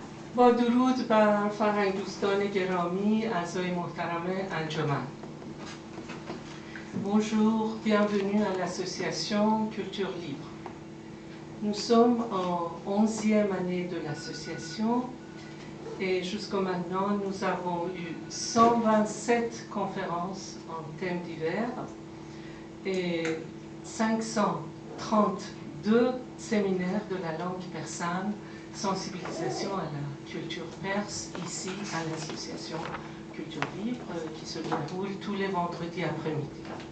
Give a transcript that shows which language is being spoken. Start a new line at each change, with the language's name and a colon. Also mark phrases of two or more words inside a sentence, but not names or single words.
Persian: با درود بر فرهنگ دوستان گرامی اعضای محترم انجمن.
French: Bonjour, bienvenue à l'association Culture Libre. Nous sommes en 11e année de l'association et jusqu'à maintenant nous avons eu 127 conférences en thèmes divers et 532 séminaires de la langue persane, sensibilisation à la culture perse ici à l'association Culture Libre qui se déroule tous les vendredis après-midi.